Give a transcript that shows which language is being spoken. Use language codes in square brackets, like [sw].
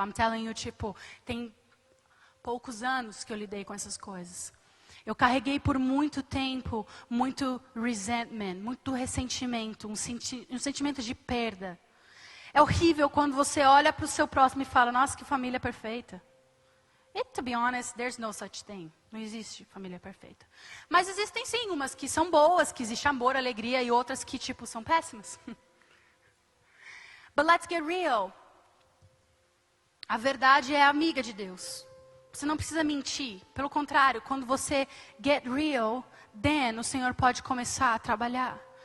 [en] I'm telling you, [pt] tem poucos anos que eu lidei com essas coisas. Eu carreguei por muito tempo, muito resentment, muito ressentimento, um sentimento de perda. É horrível quando você olha para o seu próximo e fala, nossa, que família perfeita. [en] E, to be honest, there's no such thing. [pt] Não existe família perfeita. Mas existem sim umas que são boas, que existe amor, alegria, e outras que, são péssimas. [en] But let's get real. [pt] A verdade é amiga de Deus. Você não precisa mentir. Pelo contrário, quando você [en] get real, then [pt] o Senhor pode começar a trabalhar.